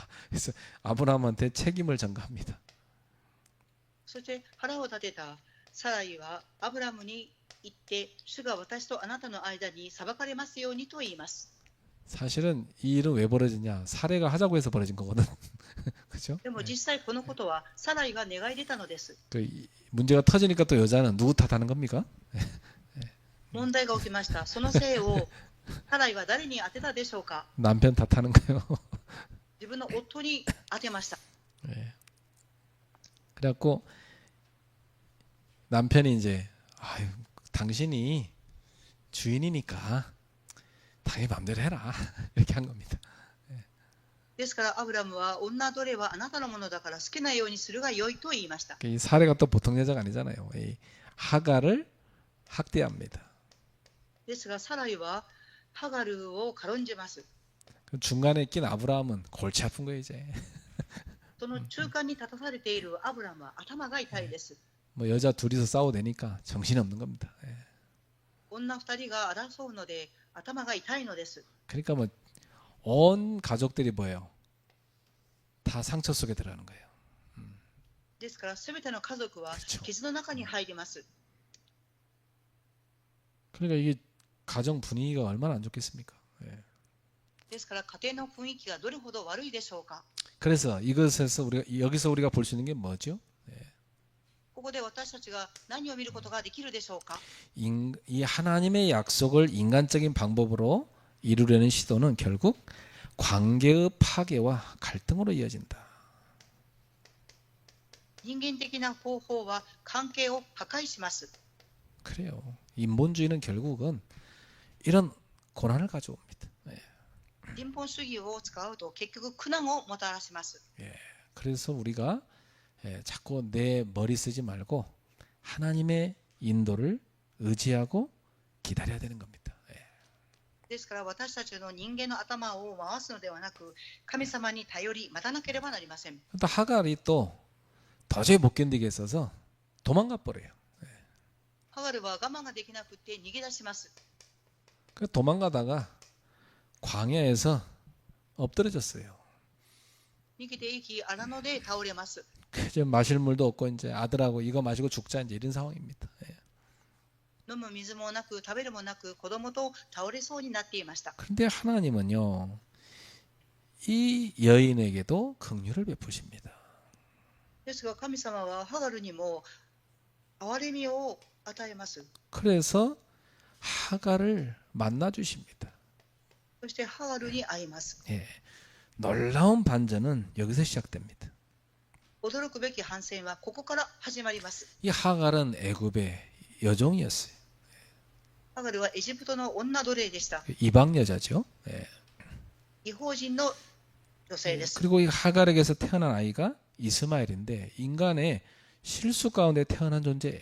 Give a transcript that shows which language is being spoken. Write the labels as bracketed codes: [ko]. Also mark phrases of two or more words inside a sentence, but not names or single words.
[ko] 그래서 아브라함한테 책임을 전가합니다. [ja] そして腹を立てたサライはアブラムに言って、主が私とあなたの間に裁かれますようにと言います。 [ko] 사실은 이 일은 왜 벌어지냐? 사레가 하자고 해서 벌어진 거거든. 그죠? [ja] でも実際このことはサライが願い出たのです。 [ko] 문제가 터지니까 또 여자는 누구 탓하는 겁니까? [ja] 問題が起きました。そのせいをサライは誰に当てたでしょうか。 [ko] 남편 탓하는 거예요. [ja] 自分の夫に当てました。 [ko] 그래갖고 남편이 이제 당신이 주인이니까 당연히 마음대로 해라 이렇게 한 겁니다. [ja] ですからアブラムは女奴隷はあなたのものだから好きなようにするが良いと言いました。 [ko] 이 사례가 또 보통 여자가 아니잖아요. 이 하갈을 학대합니다. [ja] ですがサライはハガルを軽んじます。 [ko] 중간에 낀 아브라함은 골치 아픈 거예요 이제. [ja] その中間に立たされているアブラムは頭が痛いです。 [ko] 뭐 여자 둘이서 싸워대니까 정신이 없는 겁니다. [ja] 女二人が争うので頭が痛いのです。 [ko] 그러니까 뭐 온 가족들이 뭐예요? 다 상처 속에 들어가는 거예요. [ja] ですからすべての家族は [ko] 그쵸. [ja] 傷の中に入ります。 [ko] 그러니까 이게 가정 분위기가 얼마나 안 좋겠습니까? [ja] ですから家庭の雰囲気がどれほど悪いでしょうか。 [ko] 그래서 이것에서 여기서 우리가 볼 수 있는 게 뭐죠? [ja] ここで私たちが何を見ることができるでしょうか。 [ko] 이 하나님의 약속을 인간적인 방법으로 이루려는 시도는 결국 관계의 파괴와 갈등으로 이어진다. [ja] 人間的な方法は関係を破壊します。 [ko] 그래요. 인본주의는 결국은 이런 고난을 가져옵니다. [ja] 人本主義を使うと結局苦難をもたらします。 [ko] 그래서 우리가 자꾸 내 머리 쓰지 말고 하나님의 인도를 의지하고 기다려야 되는 겁니다. [ja] ですから私たちの人間の頭を回すのではなく、神様に頼り待たなければなりません。 [ko] 또 하갈이 또 도저히 못 견디게 있어서 도망가 버려요. [ja] ハガルは我慢ができなくて逃げ出します。 [ko] 그 도망가다가 광야에서 엎드려졌어요. [ja] 逃げていき荒野で倒れます。 [ko] 이제 마실 물도 없고 이제 아들하고 이거 마시고 죽자 이제 이런 상황입니다. [ja] 飲む水もなく食べるもなく子供と倒れそうになっていました。 [ko] 그런데 하나님은요 이 여인에게도 긍휼을 베푸십니다. [ja] ですが神様はハガルにも憐れみを与えます。 [ko] 그래서 하갈을 만나 주십니다. [ja] そしてハガルに会います。 [ko] 놀라운 반전은 여기서 시작됩니다. [ja] 驚くべき反戦はここから始まります。 [ko] 이 하갈은 애굽의 여종이었어요. [ja] ハガルはエジプトの女奴隷でした。 [ko] 이방 여자죠. [ja] 異邦人の女性です。 [ko] 그리고 이 하갈에게서 태어난 아이가 이스마엘인데 인간의 실수 가운데 태어난 존재예요.